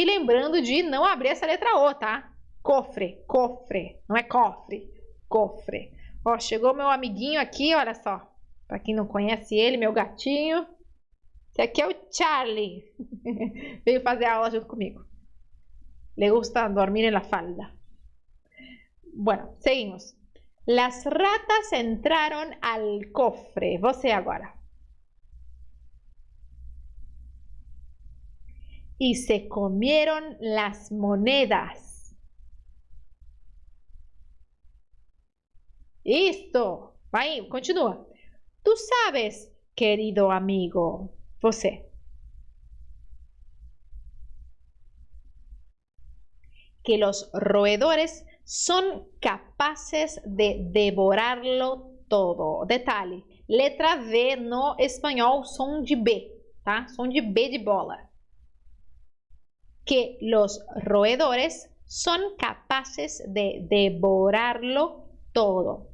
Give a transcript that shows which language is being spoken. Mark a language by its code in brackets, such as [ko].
[pt] E lembrando de não abrir essa letra O, tá? Cofre, não é cofre, cofre. Ó, chegou meu amiguinho aqui, olha só. Pra quem não conhece ele, meu gatinho. Esse aqui é o Charlie. Veio fazer aula junto comigo. [es] Le gusta dormir en la falda. Bueno, seguimos. Las ratas entraron al cofre. [pt] Você agora. [es] Y se comieron las monedas. Listo. [pt] Vai, continua. [es] Tú sabes, querido amigo. [pt] Você. [es] Que los roedores son capaces de devorarlo todo. [pt] Detalhe, letra V no espanhol, som de B, tá? Som de B de bola. [es] Que los roedores son capaces de devorarlo todo.